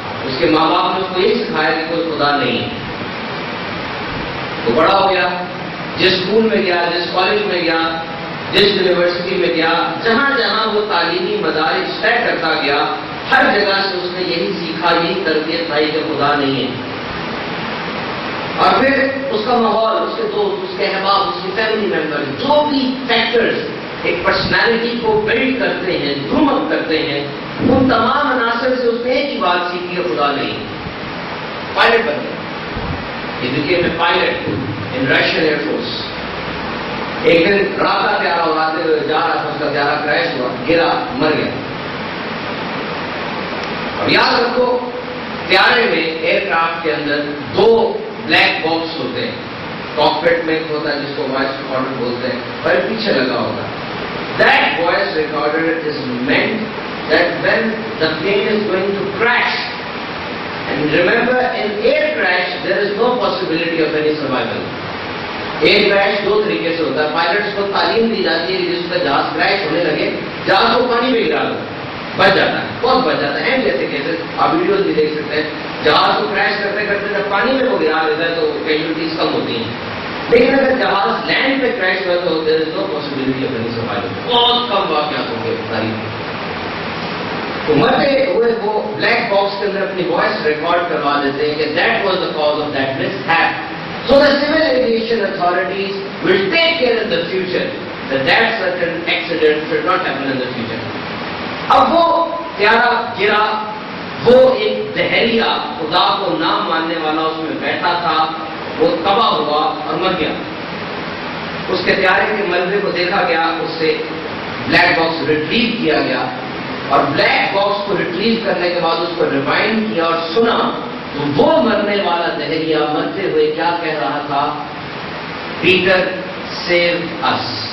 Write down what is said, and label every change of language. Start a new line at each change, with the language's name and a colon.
Urdu: اس کے ماں باپ نے اس کو یہ سکھایا کہ کوئی خدا نہیں. وہ بڑا ہو گیا، جس اسکول میں گیا، جس کالج میں گیا، جس یونیورسٹی میں گیا، جہاں جہاں وہ تعلیمی مدارس طے کرتا گیا، ہر جگہ سے اس نے یہی سیکھا، یہی تربیت پائی کہ خدا نہیں ہے. اور پھر اس کا ماحول، اس کے دوست، اس کے احباب، اس کے فیملی ممبر، جو بھی فیکٹرز ایک پرسنالٹی کو بلڈ کرتے ہیں، گروم اپ کرتے ہیں، ان تمام عناصر سے اس نے ایک ہی بات سیکھی ہے، خدا نہیں. پائلٹ بن گیا.
English: He became a pilot in Russian Air Force.
Urdu: ایک دن رات کا طیارہ اڑاتے ہوئے جا رہا تھا، اس کا طیارہ کریش ہوا، گرا، مر گیا. اور یاد رکھو طیارے میں، ایئر کرافٹ کے اندر 2 بلیک باکس ہوتے ہیں. کاکپٹ میں ایک ہوتا ہے جس کو وائس ریکارڈر بولتے ہیں، اور ایک پیچھے لگا ہوتا ہے.
English: That voice recorder is meant that when the plane is going to crash, and remember in air crash there is no possibility of any survival.
Urdu: Year crash 2 طریقے سے ہوتا ہے. پائلٹس کو تعلیم دی جاتی ہے کہ جس کا جہاز کریش ہونے لگے جہاز کو پانی میں گرا دو، بچ جاتا ہے، بہت بچ جاتا ہے. جیسے کیسے آپ ویڈیوز بھی دیکھ سکتے ہیں، جہاز کو کریش کرتے کرتے جب پانی میں وہ گرا دیتا ہے تو کیجولٹیز کم ہوتی ہیں. لیکن اگر جہاز لینڈ پہ کریش ہوا تو
English: There is no possibility of any survival.
Urdu: بہت کم واقعات ہوں گے تاریخ میں. تو مرتے ہوئے وہ بلیک باکس کے اندر اپنی وائس ریکارڈ کروا دیتے ہیں کہ
English: That was the cause of that mishap. So the civil aviation authorities will take care in the future that certain accident should not happen in the future.
Urdu: اب وہ طیارہ گرا، وہ ایک دہریہ خدا کو نام ماننے والا اس میں بیٹھا تھا، وہ تباہ ہوا اور مر گیا. اس کے طیارے کے ملبے کو دیکھا گیا، اس سے بلیک باکس ریٹریو کیا گیا، اور بلیک باکس کو ریٹریو کرنے کے بعد اس کو ریوائنڈ کیا اور سنا تو وہ مرنے والا دہریہ مرتے ہوئے کیا کہہ رہا تھا؟
English: Peter save us.